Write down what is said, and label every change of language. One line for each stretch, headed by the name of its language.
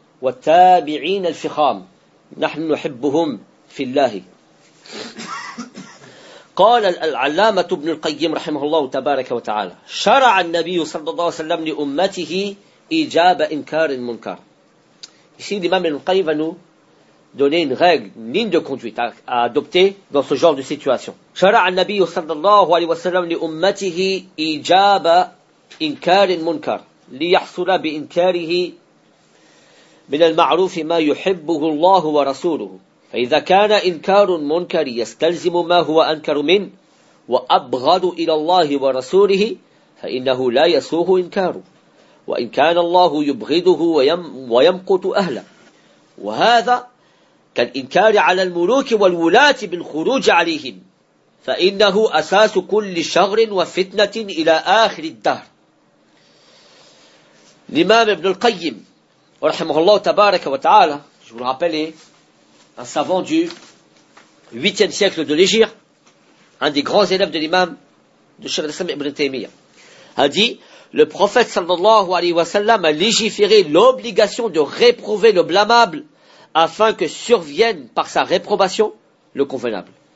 Arabic: وَالتَّابِعِينَ الْفِخَامِ نَحْنُ نُحِبُّهُمْ فِي اللَّهِ قال العلامة ابن القيم رحمه الله تبارك وتعالى شرع النبي صلى الله عليه وسلم لأمته إجابة إنكار المنكر.
French: Ici l'imam ibn al-Qayyim va nous donner une règle, une ligne de conduite à adopter dans ce genre de situation.
Arabic: شرع النبي صلى الله عليه وسلم لأمته إجابة إنكار المنكر ليحصل بإنكاره من المعروف ما يحبه الله ورسوله فإذا كان إنكار منكر يستلزم ما هو أنكر منه وأبغض إلى الله ورسوله فإنه لا يسوغ إنكاره وإن كان الله يبغضه ويمقت أهله وهذا كالإنكار على الملوك والولاة بالخروج عليهم فإنه أساس كل شر وفتنة إلى آخر الدهر. الإمام ابن القيم Rahimahullah tabaraka wa ta'ala,
French: je vous le rappelle, est un savant du 8e siècle de l'Égypte, un des grands élèves de l'imam de Cheikh al-Islam ibn Taymiyyah, a dit, le prophète sallallahu alayhi wa sallam a légiféré l'obligation de réprouver le blâmable afin que survienne par sa réprobation le convenable.